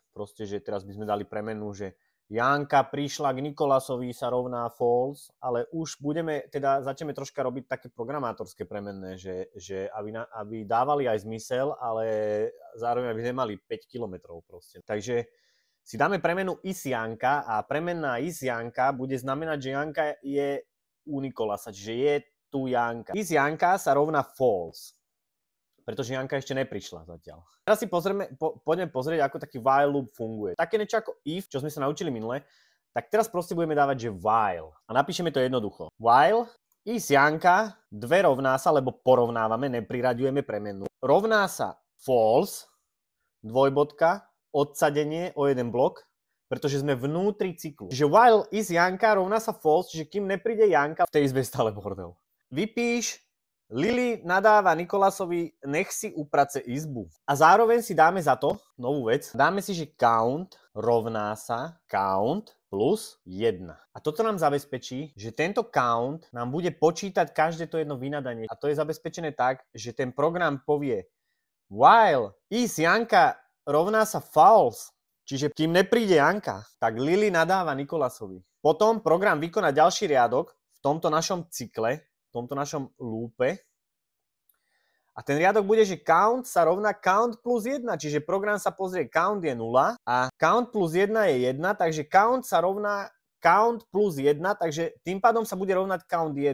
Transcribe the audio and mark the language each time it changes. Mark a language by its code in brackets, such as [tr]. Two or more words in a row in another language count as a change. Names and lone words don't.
[sk] Proste, že teraz by sme dali premenu, že Janka prišla k Nikolasovi sa rovná false, ale už začneme troška robiť také programátorské premenné, že aby dávali aj zmysel, ale zároveň aby nemali 5 kilometrov proste. Takže si dáme premenu is Janka a premenná is Janka bude znamenať, že Janka je u Nikolasa, čiže je tu Janka. Is Janka sa rovná false, pretože Janka ešte neprišla zatiaľ. Teraz si poďme pozrieť, ako taký [en] while loop [sk] funguje. Také niečo ako if, čo sme sa naučili minule, tak teraz proste budeme dávať, že while. A napíšeme to jednoducho. While is Janka, 2 rovná sa, lebo porovnávame, nepriraďujeme premenu. Rovná sa false, dvojbodka, odsadenie o jeden blok, pretože sme vnútri cyklu. Čiže while is Janka rovná sa false, čiže kým nepríde Janka, v tej izbe stále bordel. Vypíš, Lily nadáva Nikolasovi, nech si uprace izbu. A zároveň si dáme za to novú vec. Dáme si, že count rovná sa count plus 1. A toto nám zabezpečí, že tento count nám bude počítať každé to jedno vynadanie. A to je zabezpečené tak, že ten program povie while is Janka rovná sa false, čiže kým nepríde Janka, tak Lily nadáva Nikolasovi. Potom program vykoná ďalší riadok v tomto našom cykle, v tomto našom loope. A ten riadok bude, že count sa rovná count plus 1, čiže program sa pozrie, count je 0 a count plus 1 je 1, takže count sa rovná count plus 1, takže tým pádom sa bude rovnať count 1.